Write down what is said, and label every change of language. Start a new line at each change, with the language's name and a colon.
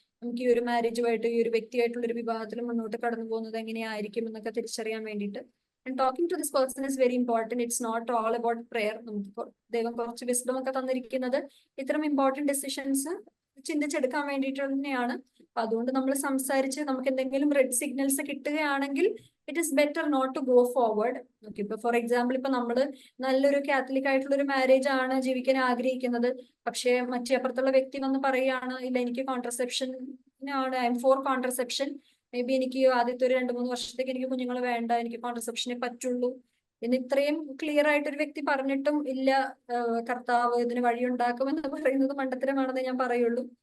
Malayalam: നമുക്ക് ഈ ഒരു മാരേജുമായിട്ട് ഈ ഒരു വ്യക്തിയായിട്ടുള്ള ഒരു വിവാഹത്തിൽ മുന്നോട്ട് കടന്നു പോകുന്നത് എങ്ങനെയായിരിക്കും എന്നൊക്കെ തിരിച്ചറിയാൻ വേണ്ടിയിട്ട്.
English: And talking to this person is very important. It's not all about prayer.
Malayalam: നമുക്ക് ദൈവം കുറച്ച് വിസ്ഡം ഒക്കെ തന്നിരിക്കുന്നത് ഇത്തരം ഇമ്പോർട്ടന്റ് ഡിസിഷൻസ് ചിന്തിച്ചെടുക്കാൻ വേണ്ടിയിട്ട് തന്നെയാണ്. അപ്പൊ അതുകൊണ്ട് നമ്മൾ സംസാരിച്ച് നമുക്ക് എന്തെങ്കിലും റെഡ് സിഗ്നൽസ് കിട്ടുകയാണെങ്കിൽ
English: It is better not to go forward.
Malayalam: Okay, ഇപ്പൊ ഫോർ എക്സാമ്പിൾ ഇപ്പൊ നമ്മള് നല്ലൊരു കാത്തലിക് ആയിട്ടുള്ള ഒരു മാരേജ് ആണ് ജീവിക്കാൻ ആഗ്രഹിക്കുന്നത്, പക്ഷെ മറ്റേ അപ്പുറത്തുള്ള വ്യക്തി വന്ന് പറയുകയാണ് ഇല്ല എനിക്ക് കോൺട്രസെപ്ഷൻ ആണ്,
English: I am for contraception,
Malayalam: may be എനിക്ക് ആദ്യത്തെ ഒരു 2-3 വർഷത്തേക്ക് എനിക്ക് കുഞ്ഞുങ്ങൾ വേണ്ട, എനിക്ക് കോൺട്രസെപ്ഷനെ പറ്റുള്ളൂ എന്ന് ഇത്രയും ക്ലിയർ ആയിട്ട് ഒരു വ്യക്തി പറഞ്ഞിട്ടും ഇല്ല കർത്താവ് ഇതിന് വഴിയുണ്ടാക്കുമെന്ന് പറയുന്നത് മണ്ടത്തരമാണെന്ന് ഞാൻ പറയുള്ളൂ.